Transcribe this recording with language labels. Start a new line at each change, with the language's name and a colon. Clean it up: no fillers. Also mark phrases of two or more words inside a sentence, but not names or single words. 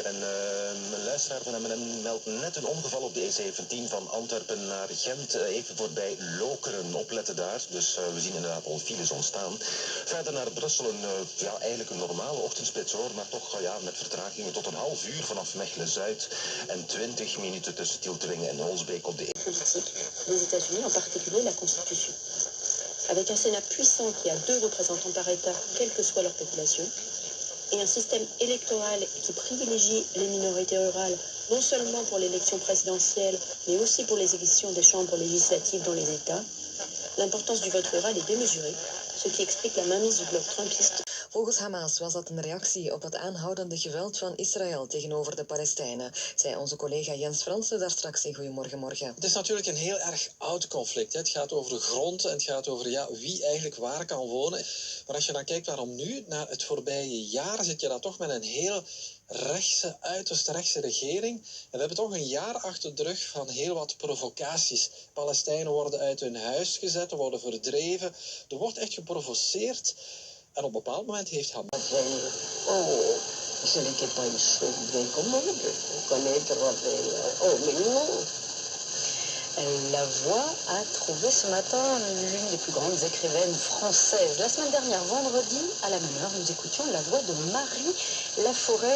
Dutch: En een luisteraar van M&M meldt net een ongeval op de E17 van Antwerpen naar Gent. Even voorbij Lokeren. Opletten daar. Dus we zien inderdaad al files ontstaan. Verder naar Brussel eigenlijk een normale ochtendspits hoor. Maar toch met vertragingen tot een half uur vanaf Mechelen-Zuid. En 20 minuten tussen Tielteringen en Holsbeek op de
French: politique des États-Unis, en particulier la Constitution. Avec un Sénat puissant qui a 2 représentants par État, quelle que soit leur population, et un système électoral qui privilégie les minorités rurales, non seulement pour l'élection présidentielle, mais aussi pour les élections des chambres législatives dans les États, l'importance du vote rural est démesurée, ce qui explique la mainmise du bloc trumpiste.
Dutch: Volgens Hamas was dat een reactie op het aanhoudende geweld van Israël tegenover de Palestijnen, zei onze collega Jens Fransen daar straks in Goedemorgen Morgen. Het is natuurlijk een heel erg oud conflict. Het gaat over de grond en het gaat over wie eigenlijk waar kan wonen. Maar als je dan kijkt waarom nu, na het voorbije jaar zit je dan toch met een heel rechtse, uiterst rechtse regering. En we hebben toch een jaar achter de rug van heel wat provocaties. Palestijnen worden uit hun huis gezet, worden verdreven. Er wordt echt geprovoceerd. En op een bepaald moment heeft Hamas...
French: Ce n'était pas une chose bien commode, connaître mais non. La Voix a trouvé ce matin l'une des plus grandes écrivaines françaises. La semaine dernière, vendredi, à la même heure, nous écoutions la voix de Marie Laforêt.